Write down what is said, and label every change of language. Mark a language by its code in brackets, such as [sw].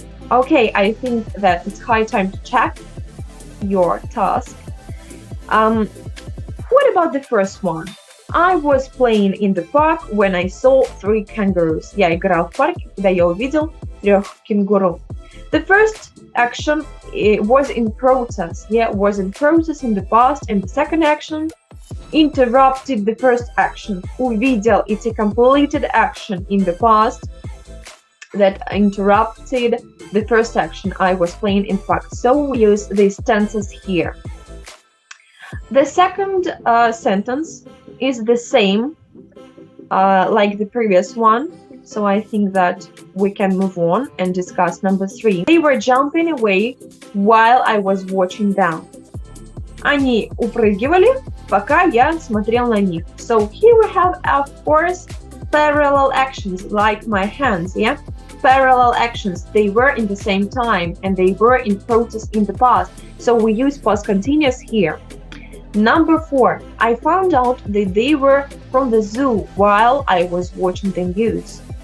[en] Okay, I think that it's high time to check your task. What about the first one? I was playing in the park when I saw 3 kangaroos. [ru] Я играл в парке, когда я увидел 3 кенгуру. [en] The first action was in process. Yeah, was in process in the past, and the second action interrupted the first action. [ru] Увидел, [en] it's a completed action in the past that interrupted the first action. I was playing in park. So we use these tenses here. The second sentence is the same like the previous one. So I think that we can move on and discuss number 3. They were jumping away while I was watching them. [ru] Они упрыгивали, пока я смотрел на них. [en] So here we have, of course, parallel actions like my hands, yeah? Parallel actions, they were in the same time and they were in process in the past. So we use past continuous here. Number 4, I found out that they were from the zoo while I was watching the news.